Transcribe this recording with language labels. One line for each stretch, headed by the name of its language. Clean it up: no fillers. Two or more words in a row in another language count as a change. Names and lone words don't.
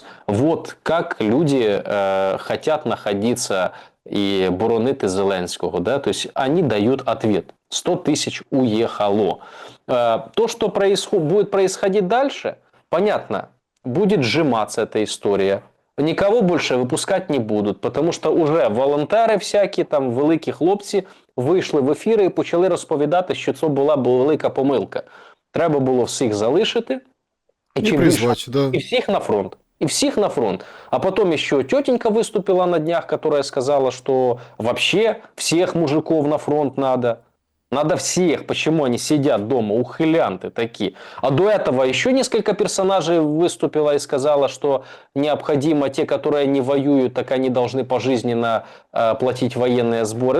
Russian: Вот как люди хотят находиться и
Ukrainian: боронити Зеленського.
Russian: Да? То есть они дают ответ. 100 тысяч уехало. То, что будет происходить дальше, понятно, будет сжиматься эта история. Никого больше выпускать не будут, потому
Ukrainian: що уже волонтери всякі, там великі хлопці, вийшли в ефіри і почали розповідати, що це була велика помилка. Треба було всіх залишити.
Russian: И призвать, да. И всех на фронт. И всех на фронт. А потом еще тетенька выступила на днях, которая сказала, что вообще всех мужиков на фронт надо. Надо всех. Почему они сидят дома? Ухилянты такие. А до этого еще несколько персонажей выступила и сказала, что необходимо те, которые не воюют, так они должны пожизненно платить военные сборы.